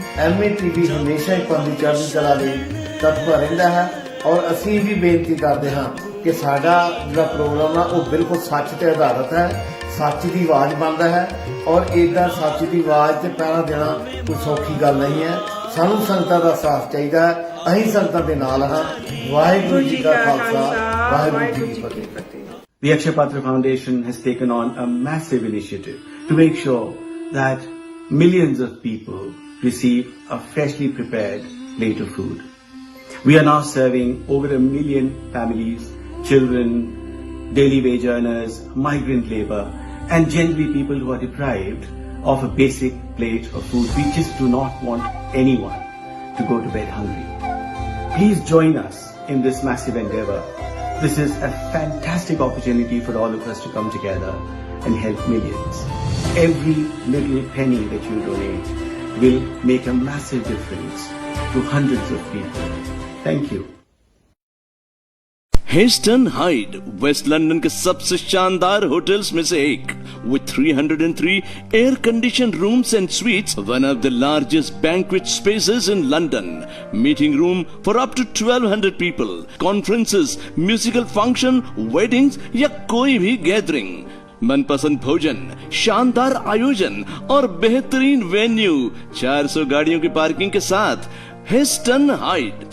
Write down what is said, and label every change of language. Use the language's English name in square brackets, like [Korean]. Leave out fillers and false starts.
[Punjabi] MATV ਹਮੇਸ਼ਾ ਹੀ ਪੰਥ ਦੀ ਚੜ੍ਹਦੀ ਕਲਾ ਲਈ ਤਤਪਰ ਰਹਿੰਦਾ ਹੈ, ਔਰ ਅਸੀਂ ਵੀ ਬੇਨਤੀ ਕਰਦੇ ਹਾਂ ਕਿ ਸਾਡਾ ਜਿਹੜਾ ਪ੍ਰੋਗਰਾਮ ਆ ਉਹ ਬਿਲਕੁਲ ਸੱਚ ਤੇ ਆਧਾਰਿਤ ਹੈ, ਸੱਚ ਦੀ ਆਵਾਜ਼ ਬਣਦਾ ਹੈ, ਔਰ ਇੱਦਾਂ ਸੱਚ ਦੀ ਆਵਾਜ਼ 'ਤੇ ਪਹਿਰਾ ਦੇਣਾ ਕੋਈ ਸੌਖੀ ਗੱਲ ਨਹੀਂ ਹੈ। ਸਾਨੂੰ ਸੰਗਤਾਂ ਦਾ ਸਾਥ ਚਾਹੀਦਾ ਹੈ, ਅਸੀਂ ਸੰਗਤਾਂ ਦੇ ਨਾਲ ਹਾਂ। ਵਾਹਿਗੁਰੂ ਜੀ ਕਾ ਖਾਲਸਾ ਵਾਹਿਗੁਰੂ ਜੀ ਕੀ ਫਤਿਹ। [English] The Akshay Patra Foundation has taken on a massive initiative to make sure that millions of people receive a freshly prepared plate of food. We are now serving over 1 million families, children, daily wage earners, migrant labor, and generally people who are deprived of a basic plate of food. We just do not want anyone to go to bed hungry. Please join us in this massive endeavor. This is a fantastic opportunity for all of us to come together and help millions. Every little penny that you donate will make a massive difference to hundreds of people. Thank you. [Hindi] Hasten hide waste London के सबसे शानदार hotels में से एक [English] with 303 air conditioned rooms and suites, one of the largest banquet spaces in London, meeting room for up to 1200 people, conferences, musical function, weddings [Hindi] या कोई भी gathering, मनपसंद भोजन, शानदार आयोजन और बेहतरीन वेन्यू, 400 गाड़ियों की पार्किंग के साथ Heston Hyde.